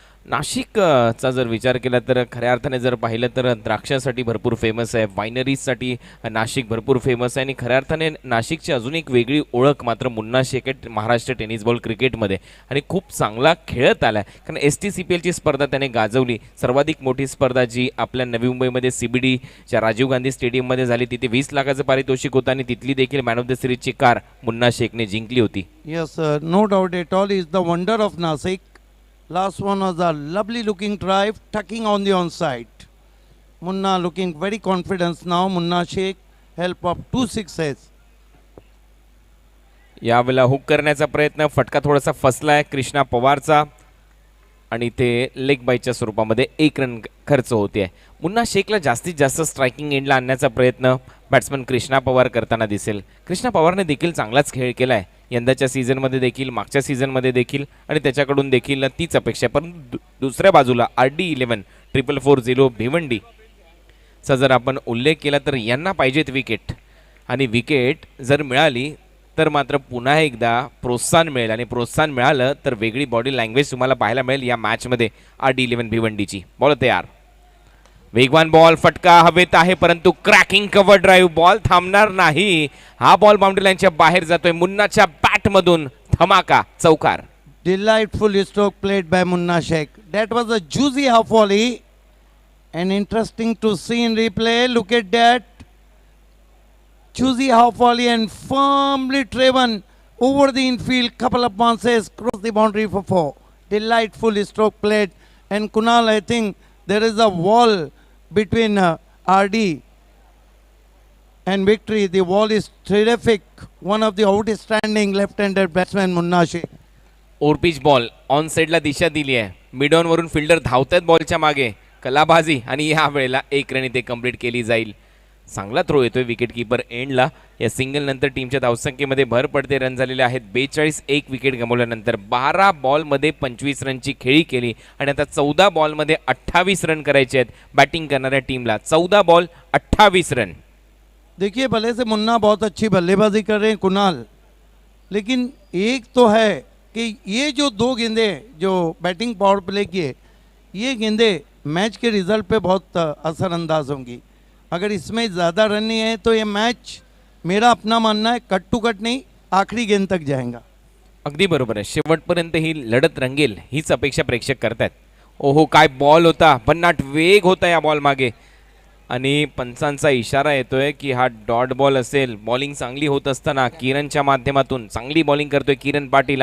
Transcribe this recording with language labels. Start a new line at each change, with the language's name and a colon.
Marathi: नाशिकचा जर विचार केला तर खऱ्या अर्थाने जर पाहिलं तर द्राक्षासाठी भरपूर फेमस आहे, वायनरीजसाठी नाशिक भरपूर फेमस आहे आणि खऱ्या अर्थाने नाशिकची अजून एक वेगळी ओळख मात्र मुन्ना शेख आहे महाराष्ट्र टेनिस बॉल क्रिकेटमध्ये आणि खूप चांगला खेळत आला आहे. कारण STCPLची स्पर्धा त्याने गाजवली. सर्वाधिक मोठी स्पर्धा जी आपल्या नवी मुंबईमध्ये CBDच्या राजीव गांधी स्टेडियममध्ये झाली, तिथे 20 लाखाचं पारितोषिक होतं आणि तिथली देखील man of the सिरीजची car Munna शेखने जिंकली होती.
English: Yes, no doubt at all. Is the wonder of Nasik. Last one was a lovely looking drive, tucking on the onside. Munna looking very confident now. Munna Sheikh help of 2 sixes.
Marathi: यावेळेला hook करण्याचा प्रयत्न, फटका थोडासा फसलाय कृष्णा पवारचा आणि ते leg बाईच्या स्वरूपामध्ये 1 run खर्च होते. मुन्ना शेखला जास्तीत जास्त स्ट्रायकिंग एंडला आणण्याचा प्रयत्न बॅट्समन कृष्णा पवार करताना दिसेल. कृष्णा पवारने देखील चांगलाच खेळ केला आहे यंदाच्या सीझनमध्ये देखील, मागच्या सीझनमध्ये देखील आणि त्याच्याकडून देखील तीच अपेक्षा. परंतु दुसऱ्या बाजूला RD11 440 भिवंडीचा जर आपण उल्लेख केला तर यांना पाहिजेत विकेट आणि विकेट जर मिळाली तर मात्र पुन्हा एकदा प्रोत्साहन मिळेल आणि प्रोत्साहन मिळालं तर वेगळी बॉडी लँग्वेज तुम्हाला पाहायला मिळेल या मॅचमध्ये. RD11 भिवंडीची बॉल तयार, वेगवान बॉल, फटका हवेत आहे परंतु क्रॅकिंग कव्हर ड्राईव्ह, बॉल थांबणार नाही. हा बॉल बाउंड्री लाईनच्या बाहेर जातोय. मुन्नाच्या बॅटमधून धमाका चौकार.
English: Delightful stroke played by Munna Sheikh. That was a juicy half volley and interesting to see in replay. Look at that. Juicy half volley and firmly driven over the infield. Couple of bounces cross the boundary for 4. Delightful stroke played. And Kunal, I think there is a wall between RD and victory. The wall is terrific. One of the outstanding left-handed batsmen, Munna Sheikh.
Marathi: ओरपिच ball on साईडला दिशा दिली आहे. Mid on वरून fielder धावतात बॉलच्या मागे, कलाबाजी आणि या वेळेला 1 run इथे कंप्लीट केली जाईल. चांगला थ्रो येतोय विकेट कीपर एंडला. या सिंगल नंतर टीमच्या धावसंख्येमध्ये भर पडते. रन झालेले आहेत 42. 1 विकेट गमावल्यानंतर 12 बॉलमध्ये 25 रनची खेळी केली आणि आता 14 बॉलमध्ये 28 रन करायचे आहेत बॅटिंग करणाऱ्या टीमला. 14 बॉल 28 रन.
Hindi: देखिए भले से मुन्ना बहुत अच्छी बल्लेबाजी कर रहे हैं कुणाल, लेकिन एक तो है कि ये जो 2 गेंदें जो बैटिंग पावर प्ले की है ये गेंदें मैच के रिजल्ट पे बहुत असरअंदाज होंगी। अगर इसमें ज़्यादा रन नहीं है तो ये मैच, मेरा अपना मानना है,
English: cut to cut
Hindi: नहीं, आखिरी गेंद तक जाएगा।
Marathi: अगदी बरोबर आहे, शेवटपर्यंत ही लढत रंगेल हीच अपेक्षा प्रेक्षक करतायत. ओहो, काय बॉल होता, भन्नाट वेग होता या बॉल मागे, आणि पंचांचा इशारा येतोय की हा डॉट बॉल असेल. बॉलिंग चांगली होत असताना किरणच्या माध्यमातून चांगली बॉलिंग करतोय किरण पाटील.